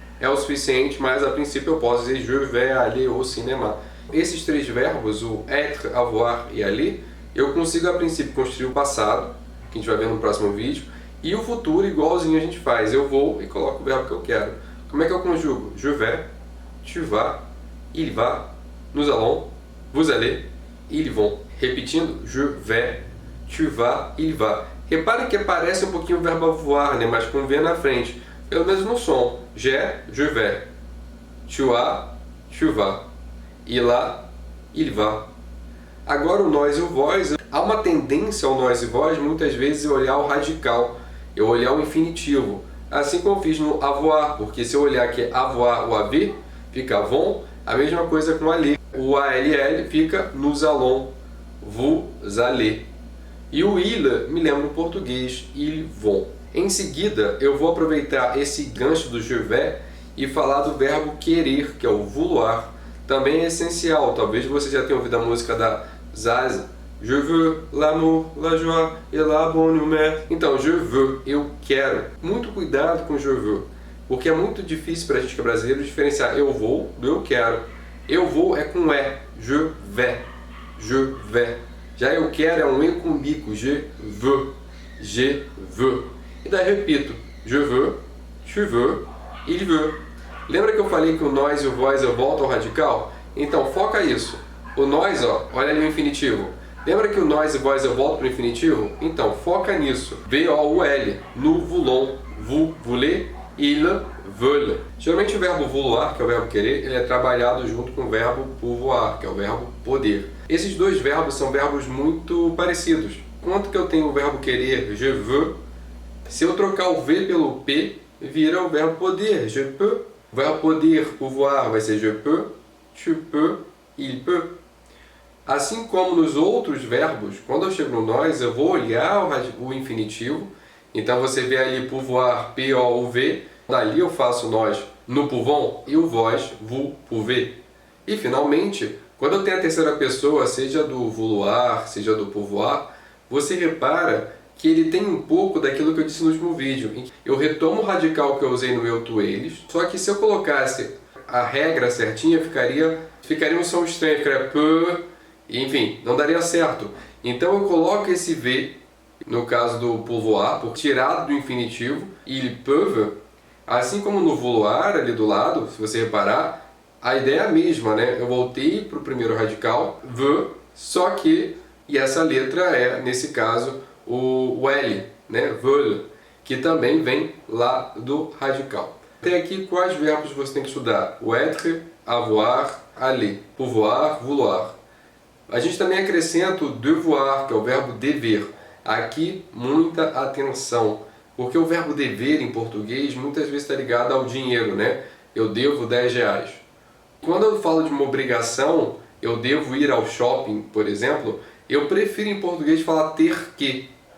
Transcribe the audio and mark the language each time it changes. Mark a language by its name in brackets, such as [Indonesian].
[Portuguese] É o suficiente, mas a princípio eu posso dizer [French] je vais aller au cinéma. [Portuguese] Esses três verbos, o être, avoir e aller, eu consigo a princípio construir o passado, que a gente vai ver no próximo vídeo, e o futuro igualzinho a gente faz. Eu vou e coloco o verbo que eu quero. Como é que eu conjugo? [French] Je vais, tu vas, il va, nous allons, vous allez, ils vont. [Portuguese] Repetindo, [French] je vais, tu vas, il va. [Portuguese] Reparem que parece um pouquinho o verbo avoir, né? Mas com V na frente. Pelo menos no som. [French] J'ai, je vais. Tu as, tu vas. Il a, il va. [Portuguese] Agora o nós e o vós. Há uma tendência ao nós e vós, muitas vezes, eu olhar o radical. Eu olhar o infinitivo. Assim como eu fiz no avoir, porque se eu olhar aqui avoir ou haver, fica avons. A mesma coisa com aller. O ALL fica [French] nous allons, vous allez. [Portuguese] E o il me lembra no português, [French] ils vont. [Portuguese] Em seguida, eu vou aproveitar esse gancho do je vais e falar do verbo querer, que é o vouloir. Também é essencial. Talvez você já tenha ouvido a música da Zaza. [French] Je veux l'amour, la joie et la bonne humeur. [Portuguese] Então, [French] je veux, [Portuguese] eu quero. Muito cuidado com je veux, porque é muito difícil para a gente que é brasileiro diferenciar eu vou do eu quero. Eu vou é com [French] je vais, je vais. [Portuguese] Já eu quero é um E com bico, [French] je veux, je veux. [Portuguese] E daí repito, [French] je veux, tu veux, il veut. [Portuguese] Lembra que eu falei que o nós e o vós eu volto ao radical? Então foca isso. O nós, ó, olha ali o infinitivo. Lembra que o nós e vós eu volto para o infinitivo? Então foca nisso. [French] V-O-U-L, nous voulons, vous voulez, ils veulent. [Portuguese] Geralmente o verbo vouloir, que é o verbo querer, ele é trabalhado junto com o verbo pouvoir, que é o verbo poder. Esses dois verbos são verbos muito parecidos. Quanto que eu tenho o verbo querer, [French] je veux, [Portuguese] se eu trocar o V pelo P, vira o verbo poder, [French] je peux. [Portuguese] O verbo poder, pouvoir, vai ser [French] je peux, tu peux, il peut. [Portuguese] Assim como nos outros verbos, quando eu chego no nós, eu vou olhar o infinitivo. Então você vê ali pouvoir, P-O-U-V. Dali eu faço nós, [French] nous pouvons, [Portuguese] e o vós, [French] vous pouvez. [Portuguese] E finalmente, quando eu tenho a terceira pessoa, seja do vouloir, seja do pouvoir, você repara que ele tem um pouco daquilo que eu disse no último vídeo. Eu retomo o radical que eu usei no eu, tu, eles, só que se eu colocasse a regra certinha, ficaria um som estranho, ficaria peu, enfim, não daria certo. Então eu coloco esse V, no caso do pouvoir, tirado do infinitivo, [French] ils peuvent, [Portuguese] assim como no vouloir, ali do lado, se você reparar, a ideia é a mesma, né? Eu voltei para o primeiro radical, veut, só que, e essa letra é, nesse caso, o L, né? Veulent, que também vem lá do radical. Até aqui, quais verbos você tem que estudar? O être, avoir, aller, pouvoir, vouloir. A gente também acrescenta o devoir, que é o verbo dever. Aqui, muita atenção, porque o verbo dever em português muitas vezes está ligado ao dinheiro, né? Eu devo 10 reais. Quando eu falo de uma obrigação, eu devo ir ao shopping, por exemplo, eu prefiro em português falar ter que.